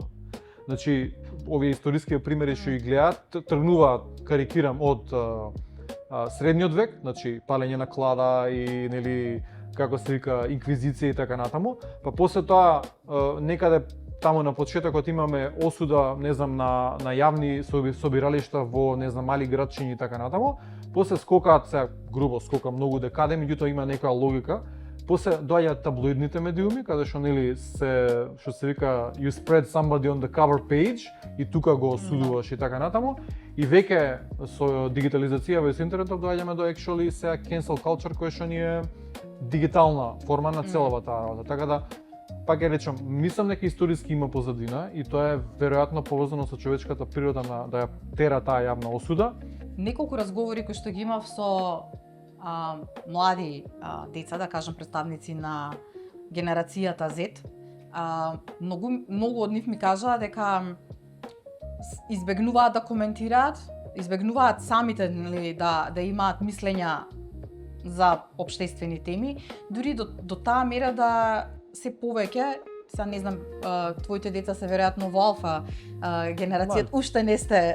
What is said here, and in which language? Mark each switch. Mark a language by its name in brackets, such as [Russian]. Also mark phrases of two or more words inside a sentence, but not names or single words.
[Macedonian] Значи, овие историски примери што ги гледаат, тргнуваат, карикирам, од средниот век, значи палење на клада и нели како се вика инквизиција и така натаму, па после тоа некаде таму на почетокот имаме осуда, не знам, на јавни собиралишта во, не знам, мали градчиња и така натаму. После скокаат, се грубо скока многу декаде, меѓутоа има некоја логика. После доаѓаат таблоидните медиуми, каде што нели што се вика [English] you spread somebody on the cover page [Macedonian] и тука го осудуваш и така натаму. И веќе со дигитализација во интернетот доаѓаме до actually сега [English] cancel culture [Macedonian] кој што ни е дигитална форма на целава таа работа. Така да пак ја речам, мислам дека историски има позадина и тоа е веројатно поврзано со човечката природа на да ја тера таа јавна осуда. Неколку разговори кои што ги имав со млади деца, да кажам представници на генерацијата Z, многу од нив ми кажаа дека избегнуваат да коментираат, избегнуваат самите да имаат мислења за општествени теми, дури до таа мера да се повеќе Са не знам, твоите деца се веројатно во алфа генерацијата, уште не сте